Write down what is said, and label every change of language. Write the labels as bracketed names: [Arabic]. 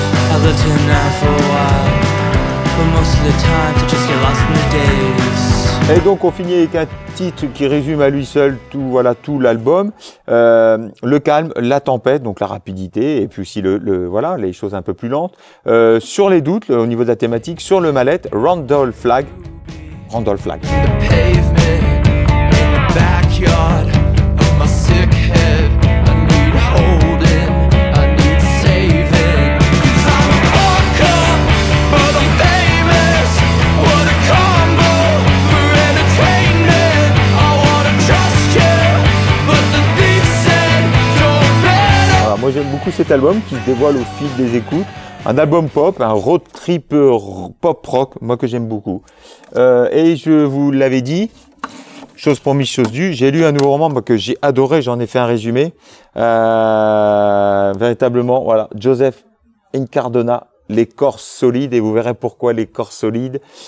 [English] I lived here now for a while, but most of the time to just get lost in the days. [French] Et donc on finit avec un titre qui résume à lui seul tout, voilà, tout l'album. Le calme, la tempête, donc la rapidité, et puis aussi voilà, les choses un peu plus lentes. Sur les doutes, au niveau de la thématique, sur le mal-être, Randolph Flagg. Randolph Flagg. [English] Pavement in the backyard of my sick head. I need holding, I need saving. 'Cause I'm a fuck up, but I'm famous. What a combo for entertainment. I wanna trust you, but the thief said don't bet. [French] Voilà, moi j'aime beaucoup cet album qui se dévoile au fil des écoutes. Un album pop, un road trip pop rock, moi que j'aime beaucoup. Et je vous l'avais dit, chose promise, chose due, j'ai lu un nouveau roman que j'ai adoré, j'en ai fait un résumé. Véritablement, voilà, Joseph Incardona, Les corps solides, et vous verrez pourquoi les corps solides.